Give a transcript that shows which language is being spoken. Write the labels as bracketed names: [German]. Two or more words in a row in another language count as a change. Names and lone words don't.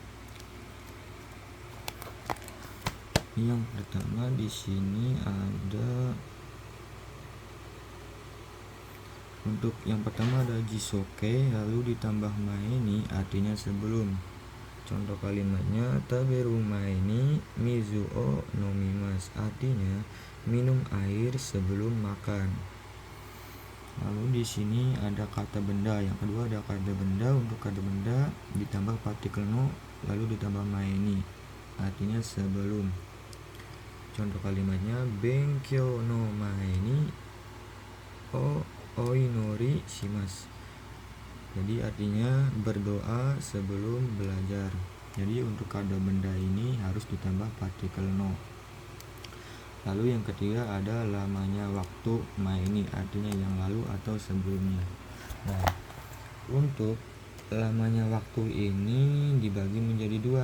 [Indonesian] Yang pertama di sini ada, untuk yang pertama ada jisoke lalu ditambah mae ini artinya sebelum. Contoh kalimatnya [Japanese] 食べる前に水を飲みます, [Indonesian] artinya minum air sebelum makan. Lalu di sini ada kata benda. Yang kedua ada kata benda. Untuk kata benda ditambah partikel no lalu ditambah [Japanese] 前に, [Indonesian] artinya sebelum. Contoh kalimatnya [Japanese] 勉強の前にお祈りします. [Indonesian] Jadi artinya berdoa sebelum belajar. Jadi untuk kata benda ini harus ditambah partikel no. Lalu yang ketiga ada lamanya waktu [Japanese] 前に, [Indonesian] artinya yang lalu atau sebelumnya. Nah, untuk lamanya waktu ini dibagi menjadi dua.